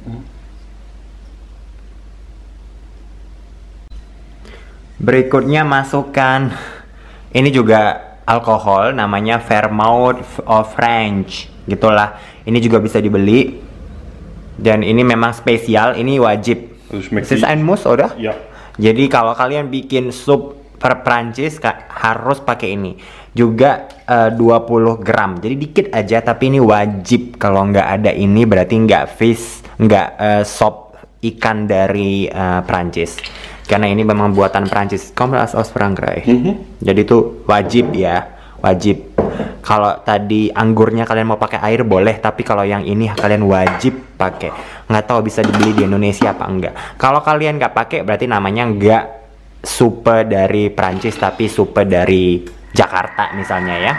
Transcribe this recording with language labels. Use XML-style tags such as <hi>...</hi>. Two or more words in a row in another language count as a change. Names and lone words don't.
<id>Berikutnya masukkan ini juga alkohol, namanya Vermouth</id> <en>of French</en> <id>gitulah. Ini juga bisa dibeli dan ini memang spesial, ini wajib.</id> <de>Ist ein Muss, oder? Ja.</de> <id>Jadi kalau kalian bikin sup Prancis harus pakai ini. Juga 20 gram. Jadi dikit aja tapi ini wajib. Kalau nggak ada ini berarti nggak sop ikan dari Prancis. Karena ini memang buatan Prancis.</id> <de>Kommen aus Frankreich.</de> <id>Jadi itu wajib ya, wajib. Kalau tadi anggurnya kalian mau pakai air boleh, tapi kalau yang ini kalian wajib pakai. Nggak tahu bisa dibeli di Indonesia apa enggak. Kalau kalian nggak pakai berarti namanya nggak supe dari Prancis tapi supe dari Jakarta misalnya ya.</id>